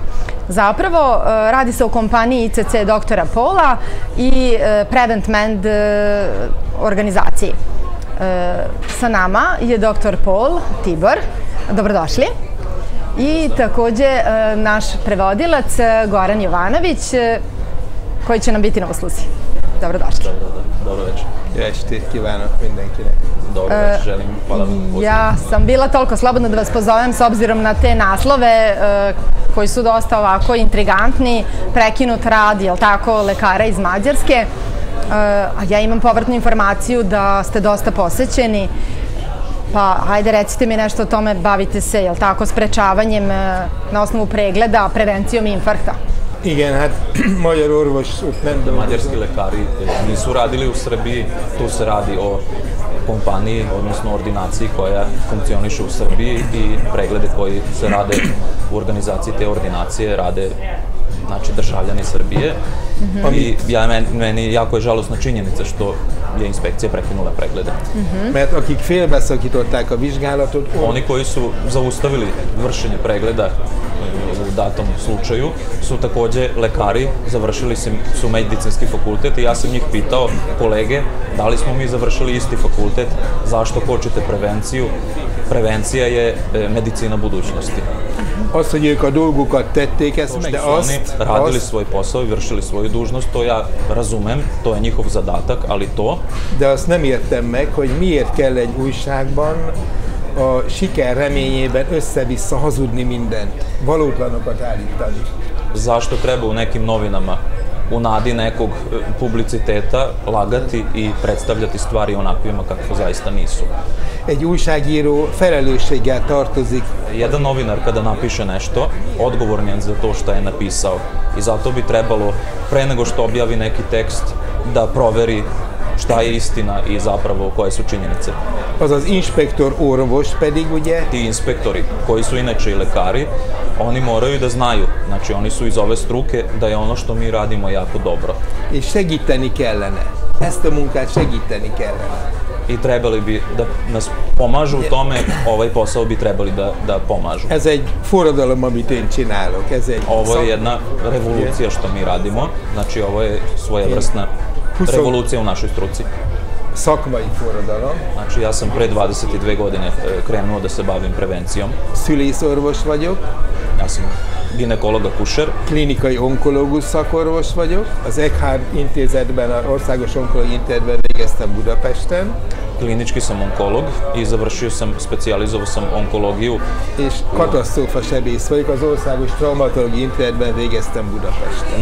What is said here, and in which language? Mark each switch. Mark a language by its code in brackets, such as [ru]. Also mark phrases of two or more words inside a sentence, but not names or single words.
[sr] Zapravo, radi se o kompaniji ICC doktora Pola i Prevent Med organizaciji. Sa nama je doktor Pol Tibor. Dobrodošli. I takođe naš prevodilac Goran Jovanović, koji će nam biti na usluzi. Dobrodošli. Dobro večer. [hu] Jó estét kívánok mindenkinek. [sr] Dobro večer, želim. Hvala vam. Ja sam bila toliko slobodna da vas pozovem s obzirom na te naslove koji su dosta ovako intrigantni. Prekinut rad, jel tako, lekara iz Mađarske. A ja imam povratnu informaciju da ste dosta posećeni, pa hajde recite mi nešto o tome, bavite se, jel tako, sprečavanjem na osnovu pregleda, prevencijom infarkta. [hu] Igen, hát magyar orvosok nem dolgoznak. [sr] Mađarski lekari nisu radili u Srbiji, tu se radi o kompaniji, odnosno ordinaciji koja funkcioniše u Srbiji i preglede koji se rade u organizaciji te ordinacije rade znači državljani Srbije. I meni jako je žalosna činjenica što je inspekcija prekinula preglede. [hu] Mert akik félbeszakították a vizsgálatot... [sr] Oni koji su zaustavili vršenje pregleda u datom slučaju su takođe lekari, završili su medicinski fakultet i ja sam njih pitao, kolege, da li smo mi završili isti fakultet, zašto kočite prevenciju? Prevencija je medicina budućnosti. [hu] Azt, hogy ők a dolgukat tették, ezt [sr] de oni radili svoj posao i vršili svoju dužnost, to ja razumem, to je njihov zadatak, ali to... [hu] De azt nem értem meg, hogy miért kell egy újságban a siker reményében össze-vissza hazudni mindent, valótlanokat állítani. [sr] Zašto treba u nekim novinama u nadi nekog publiciteta lagati i predstavljati stvari onakvima kako zaista nisu. [hu] Egy újságíró felelősséggel tartozik. [sr] Jedan novinar kada napiše nešto, odgovoran je za to što je napisao i zato bi trebalo pre nego što objavi neki tekst da proveri šta je istina i zapravo koje su činjenice. [hu] Azaz inspektor orvos pedig, ugye? [sr] Ti inspektori, koji su inače i lekari, oni moraju da znaju, znači oni su iz ove struke, da je ono što mi radimo jako dobro. [hu] I segíteni kellene. Ezt a munkát segíteni kellene. [sr] I trebali bi da nas pomažu u tome, ovaj posao bi trebali da pomažu. [hu] Ez egy forradalom, amit én csinálok. [sr] Ovo je jedna revolucija što mi radimo, znači ovo je svojevrsna revolucija u našoj struci. [hu] Szakmai forradalom. [sr] Znači ja sam pre 22 godine krenuo da se bavim prevencijom. [hu] Szülészorvos vagyok. [sr] Ja sam ginekolog akušer. [hu] Klinikai onkológus szakorvos vagyok. Az Eckhart intézetben, az Országos Onkológiai Intézetben végeztem Budapesten. [sr] Klinički sam onkolog i završio sam, specijalizovao sam onkologiju. [hu] És katasztrófa sebész vagyok, az Országos Traumatológiai Intézetben végeztem Budapesten.